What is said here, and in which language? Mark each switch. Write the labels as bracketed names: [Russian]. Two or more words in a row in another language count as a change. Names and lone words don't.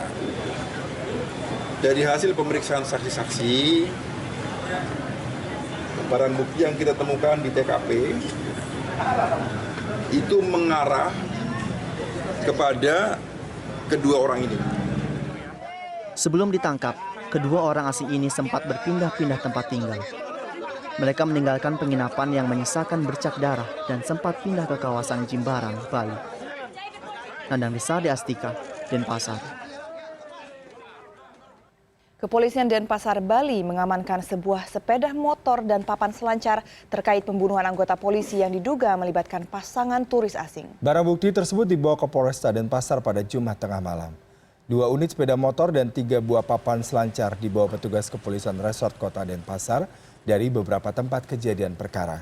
[Indonesian] Dari hasil pemeriksaan saksi-saksi, barang bukti yang kita temukan di TKP itu mengarah kepada kedua orang ini. Sebelum ditangkap, kedua orang asing ini sempat berpindah-pindah tempat tinggal. Mereka meninggalkan penginapan yang menyisakan bercak darah dan sempat pindah ke kawasan Jimbaran, Bali. Nandang Risade Astika, Denpasar. Kepolisian Denpasar, Bali mengamankan sebuah sepeda motor dan papan selancar terkait pembunuhan anggota polisi yang diduga melibatkan pasangan turis asing. Barang bukti tersebut dibawa ke Polresta Denpasar pada Jumat tengah malam. 2 unit sepeda motor dan 3 buah papan selancar dibawa petugas kepolisian Resort Kota Denpasar dari beberapa tempat kejadian perkara.